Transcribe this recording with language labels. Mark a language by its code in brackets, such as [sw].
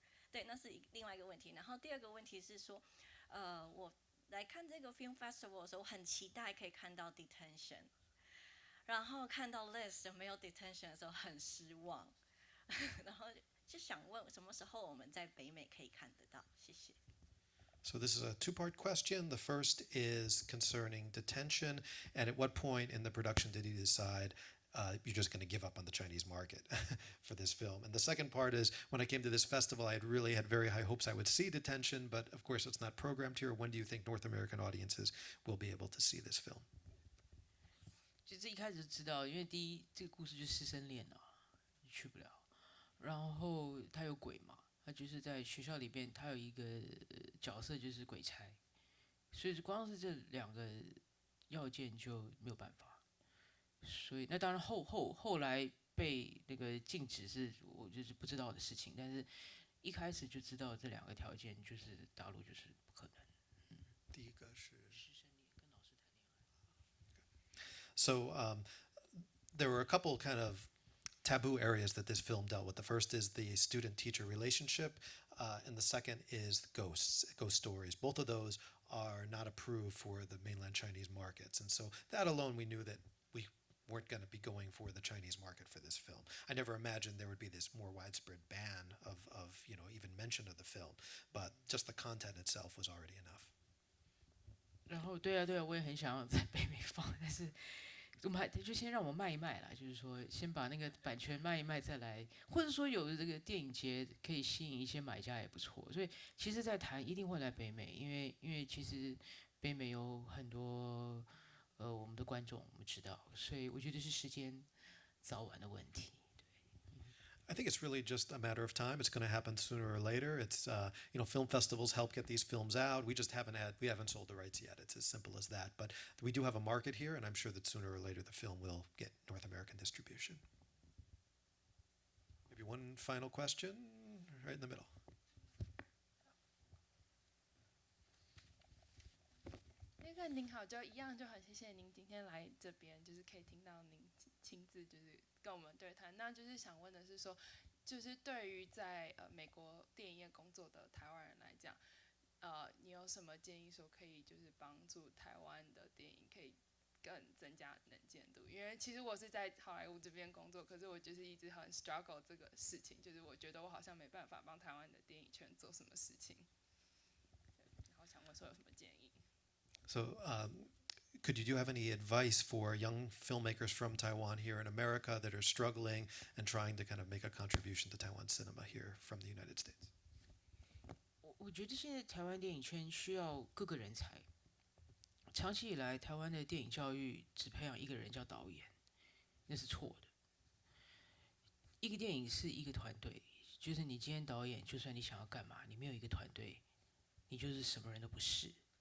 [zh] 对，那是另外一个问题。然后第二个问题是说，我来看这个 film festival 的时候，很期待可以看到 detention，然后看到 list 没有 detention 的时候很失望，然后就想问什么时候我们在北美可以看得到？谢谢。 [en] So this is a two-part question. The first is concerning detention, and at what point in the production did you decide you're just going to give up on the Chinese market for this film? And the second part is when I came to this festival, I had very high hopes I would see detention, but of course it's not programmed here. When do you think North American audiences will be able to see this film? [zh] 就是一开始就知道，因为第一这个故事就是师生恋啊，你去不了。然后他有鬼嘛，他就是在学校里边，他有一个角色就是鬼差，所以光是这两个要件就没有办法。所以那当然后来被那个禁止是我就是不知道的事情，但是一开始就知道这两个条件就是大陆就是不可能。第一个是师生恋跟老师谈恋爱。 [en] So there were a couple kind of taboo areas that this film dealt with. The first is the student-teacher relationship, and the second is ghosts, ghost stories. Both of those are not approved for the mainland Chinese markets, and so that alone we knew that we weren't going to be going for the Chinese market for this film. I never imagined there would be this more widespread ban of even mention of the film, but just the content itself was already enough. [zh] 然后对啊对啊，我也很想要在北美放，但是我们就先让我卖一卖啦，就是说先把那个版权卖一卖再来，或者说有的这个电影节可以吸引一些买家也不错。所以其实，在谈一定会来北美，因为其实北美有很多我们的观众我们知道，所以我觉得是时间早晚的问题。 [en] I think it's really just a matter of time. It's going to happen sooner or later. It's film festivals help get these films out. We haven't sold the rights yet. It's as simple as that. But we do have a market here, and I'm sure that sooner or later the film will get North American distribution. Maybe one final question, right in the middle. [zh] 那个您好，就一样就很谢谢您今天来这边，就是可以听到您亲自就是跟我们对谈。那就是想问的是说，就是对于在美国电影业工作的台湾人来讲，你有什么建议说可以就是帮助台湾的电影可以更增加能见度？因为其实我是在好莱坞这边工作，可是我就是一直很 struggle 这个事情，就是我觉得我好像没办法帮台湾的电影圈做什么事情。然后想问说有什么建议？ [en] So, do you have any advice for young filmmakers from Taiwan here in America that are struggling and trying to kind of make a contribution to Taiwan cinema here from the United States? [zh] 我觉得现在台湾电影圈需要各个人才。长期以来，台湾的电影教育只培养一个人叫导演，那是错的。一个电影是一个团队，就是你今天导演，就算你想要干嘛，你没有一个团队，你就是什么人都不是。